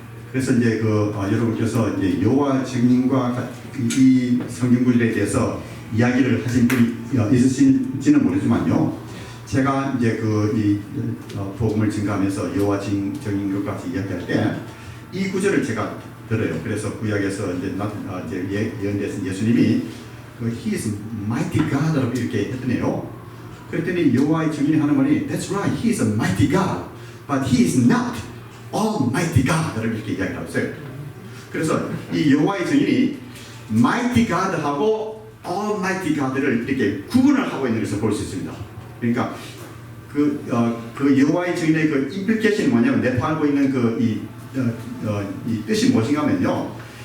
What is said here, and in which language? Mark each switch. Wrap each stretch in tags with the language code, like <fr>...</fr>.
<ko>그래서 이제 그 여러분께서 이제 여호와 증인과 이 성경 구절에 대해서 이야기를 하신 분이 있으신지는 모르지만요. 제가 이제 이 복음을 증가하면서 여호와 증인과 같이 이야기할 때 이 구절을 제가 들어요. 그래서 구약에서 이제 예언되신 예수님이</ko> <en>He is mighty God</en> <ko>라고 이렇게 했더니요. 그랬더니 여호와의 증인이 하는 말이</ko> <en>That's right, He is a mighty God, but He is not Almighty God</en> <ko>라고 이렇게 이야기를 했어요. 그래서 이 여호와의 증인이 Mighty God하고 Almighty God를 이렇게 구분을 하고 있는 것을 볼 수 있습니다. 그러니까 그 여호와의 증인의 그 임플리케이션이 뭐냐면 내포하고 있는 이 뜻이 무엇인가면요.</ko>